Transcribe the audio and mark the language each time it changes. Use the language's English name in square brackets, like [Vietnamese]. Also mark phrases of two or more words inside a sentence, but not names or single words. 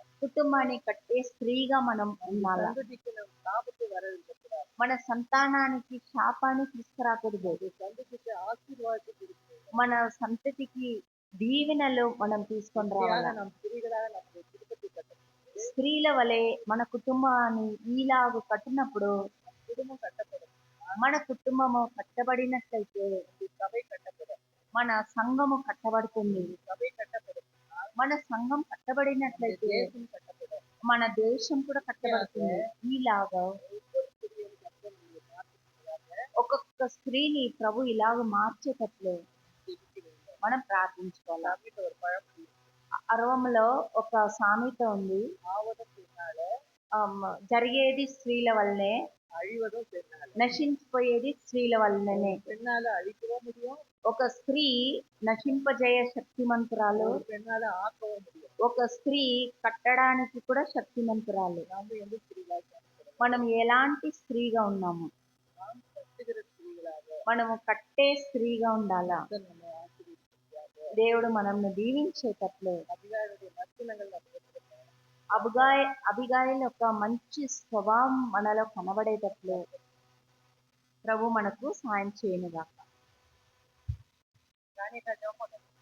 [Telugu] కుటుంబాన్ని కట్టే స్త్రీగా మనం ఉండాలి. [Tamil] சந்ததிக்கு நம்ம ஆபத்து வரவிருக்கக்கூடாது. [Telugu] మన సంతానానికి శాపాన్ని తీసుకురాకూడదు. [Tamil] சந்ததிக்கு ஆசீர்வாதத்தை கொடுக்கணும். [Telugu] మన సంతతికి దీవెనలు మనం తీసుకొని రావాలి. [Tamil] நம்ம ஸ்திரீகளாக நம்ம குடும்பத்தை கட்டணும். [Telugu] స్త్రీల వలె మన కుటుంబాన్ని ఈలాగు కట్టినప్పుడు [Tamil] குடும்பம் கட்டப்படும். [Telugu] మన కుటుంబము కట్టబడినట్లయితే [Tamil] சபை கட்டப்படும். [Telugu] మన సంఘము కట్టబడుతుంది. [Tamil] சபை கட்டப்படும். [Telugu] మన సంఘం కట్టబడినట్లయితే [Tamil] தேசம் கட்டப்படும். [Telugu] మన దేశం కూడా కట్టబడుతుంది. ఈలాగా [Tamil] ஒவ்வொரு ஸ்திரீயும் கர்த்தர் நம்மை மாற்றுகிறார். [Telugu] ఒక్కొక్క స్త్రీని ప్రభు ఇలాగ మార్చేటట్లు మనం ప్రార్థించుకోవాలి. [Tamil] சாமிட்ட ஒரு பழமொழி, [Telugu] అరవంలో ఒక సామెత ఉంది, [Tamil] ஆவதும் பெண்ணால [Telugu] జరిగేది స్త్రీల వల్లనే, [Tamil] அழிவதும் பெண்ணால. [Telugu] నశించిపోయేది స్త్రీల వల్లనే. [Tamil] பெண்ணால அழிக்கவும் முடியும், [Telugu] ఒక స్త్రీ నశింపజేయ శక్తిమంతురాలు, [Tamil] ஒரு பெண்ணால ஆக்கவும் முடியும். [Telugu] ఒక స్త్రీ కట్టడానికి కూడా శక్తిమంతురాలు. [Tamil] நம்ம எந்த ஸ்திரீகளாக இருக்கிறோம்? [Telugu] మనం ఎలాంటి స్త్రీగా ఉన్నాము? [Tamil] நாம் கட்டுகிற ஸ்திரீகளாக [Telugu] మనము కట్టే స్త్రీగా ఉండాలా. [Tamil] கர்த்தர் நம்மை ஆசீர்வதிப்பார். [Telugu] దేవుడు మనల్ని దీవించేటట్లు [Tamil] அபிகாயிலுடைய லட்சணங்கள் நம்ம இருக்கிறோம். [Telugu] అబిగాయిల యొక్క మంచి స్వభావం మనలో కనబడేటట్లు ప్రభు మనకు సాయం చేయనుగాక. కానీ జపం